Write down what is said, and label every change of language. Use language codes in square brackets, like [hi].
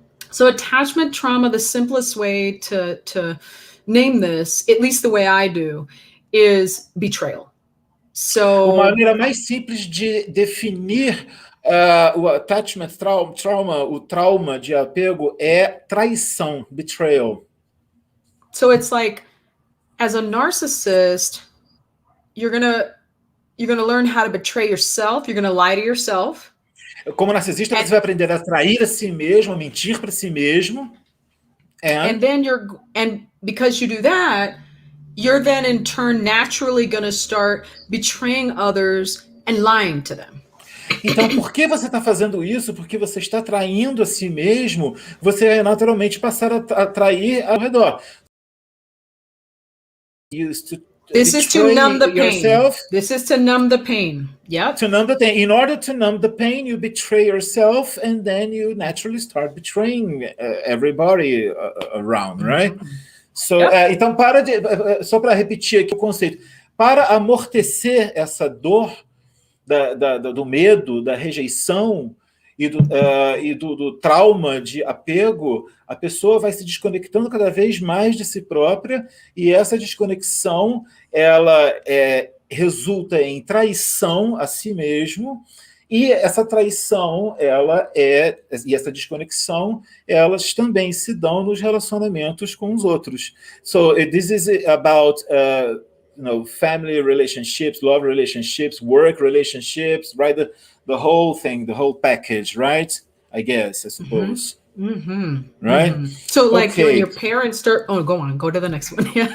[en] So attachment trauma, the simplest way to name this, at least the way I do, is betrayal. So, [pt] uma maneira mais simples de definir o attachment trauma, o trauma de apego é traição, betrayal. [en] So it's like, as a narcissist, you're gonna learn how to betray yourself. You're gonna lie to yourself. [pt] Como narcisista, você vai aprender a trair a si mesmo, a mentir para si mesmo. [en] And because you do that, you're then in turn naturally going to start betraying others and lying to them. [pt] Então, por que você está fazendo isso? Porque você está traindo a si mesmo, você vai naturalmente passar a trair ao redor. [en] This is to numb the pain. This is to numb the pain. Yep. To numb the pain. In order to numb the pain, you betray yourself, and then you naturally start betraying everybody around, right? Mm-hmm. [pt] So, então, só para repetir aqui o conceito, para amortecer essa dor do medo, da rejeição e do trauma de apego, a pessoa vai se desconectando cada vez mais de si própria, e essa desconexão ela resulta em traição a si mesmo, e essa traição e essa desconexão, elas também se dão nos relacionamentos com os outros. [en] So this is about family relationships, love relationships, work relationships, right? The whole thing, the whole package, right? I guess, I suppose. Mm-hmm. Right? Mm-hmm. So like when your parents start, go to the next one.